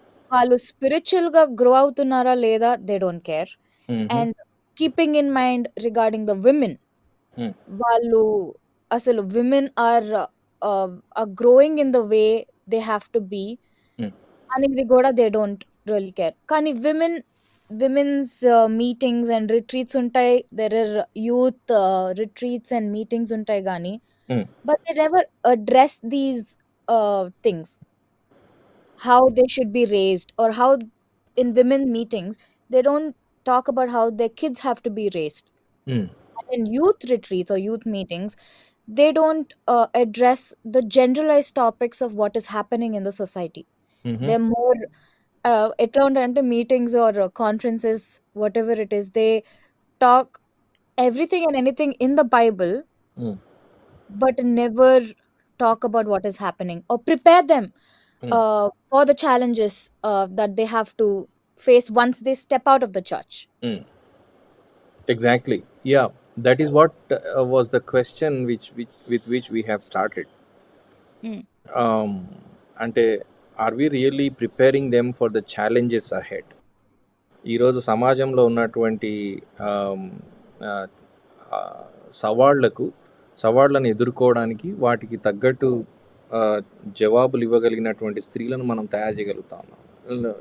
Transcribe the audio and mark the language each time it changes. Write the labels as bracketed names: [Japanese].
[Telugu] వాళ్ళు స్పిరిచువల్ గా గ్రో అవుతున్నారా లేదా, [English] They don't care. And keeping in mind regarding the women, [Telugu] వాళ్ళు అసలు [English] Women are growing in the way they have to be అనేది కూడా they don't really care. కానీ women's meetings and retreats ఉంటాయి, there are youth retreats and meetings [Telugu] ఉంటాయి కానీ, [English] But they never address these things, how they should be raised, or how in women meetings they don't talk about how their kids have to be raised. And in youth retreats or youth meetings, they don't address the generalized topics of what is happening in the society. They're more [Telugu] ఎట్లా ఉంటాయంటే [English] Meetings or conferences, whatever it is, they talk everything and anything in the Bible, Mm, but never talk about what is happening or prepare them mm, for the challenges that they have to face once they step out of the church. mm. Exactly. Yeah, that is what was the question which with which we have started. Mm, Um, అంటే are we really preparing them for the challenges ahead? [Telugu] ఈరోజు సమాజంలో ఉన్నటువంటి ఆమ్, ఆ, ఆ, సవాళ్లకు సవాళ్లను ఎదుర్కోవడానికి వాటికి తగ్గట్టు ఆ, జవాబులు ఇవ్వగలిగినటువంటి స్త్రీలను మనం తయారు చేయగలుగుతా ఉన్నాం.